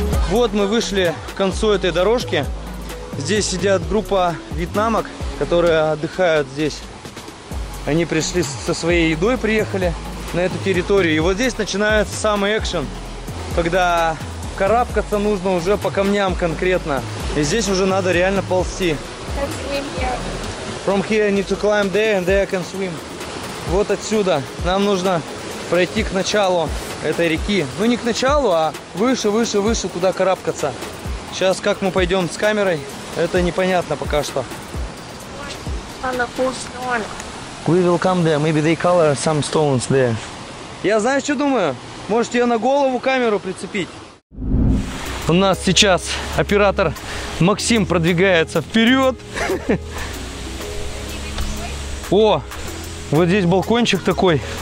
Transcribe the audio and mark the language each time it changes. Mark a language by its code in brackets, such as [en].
[ru] Вот мы вышли к концу этой дорожки. Здесь сидят группа вьетнамок, которые отдыхают здесь. Они пришли со своей едой, приехали на эту территорию. И вот здесь начинается самый экшен, когда карабкаться нужно уже по камням конкретно. И здесь уже надо реально ползти. [en] From here I need to climb there and there I can swim. [ru] Вот отсюда нам нужно пройти к началу этой реки. Ну не к началу, а выше, выше, выше туда карабкаться. Сейчас как мы пойдем с камерой, это непонятно пока что. [en] We will come there. Maybe they color some stones there. [ru] Я знаю, что думаю. Можете ее на голову камеру прицепить. У нас сейчас оператор Максим продвигается вперед. О, вот здесь балкончик такой.